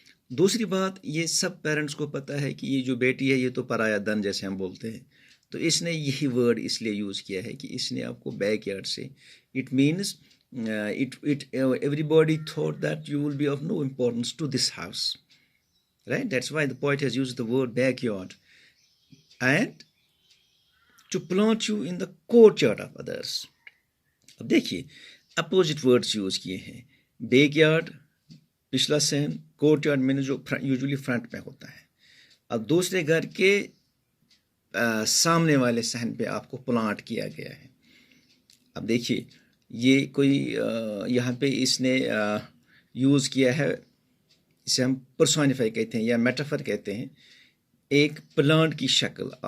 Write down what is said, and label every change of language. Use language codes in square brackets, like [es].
[ur] دوسری بات، یہ سب پیرنٹس کو پتہ ہے کہ یہ جو بیٹی ہے یہ تو پرایا دن جیسے ہم بولتے ہیں، تو اس نے یہی ورڈ اس لیے یوز کیا ہے کہ اس نے آپ کو بیک یارڈ سے [en] It means everybody thought that you will be of no importance to this house. Right? That's why the poet has used the word backyard. And to plant you in the courtyard of others. [ur] اب دیکھیے opposite words use کیے ہیں. Back yard پچھلا صحن، court yard میں نے جو usually front میں ہوتا ہے. اب دوسرے گھر کے سامنے والے صحن پہ آپ کو پلانٹ کیا گیا ہے. اب دیکھیے یہ کوئی یہاں پہ اس نے یوز کیا ہے، اسے ہم پرسونیفائی کہتے ہیں یا میٹافر کہتے ہیں، ایک پلانٹ کی شکل.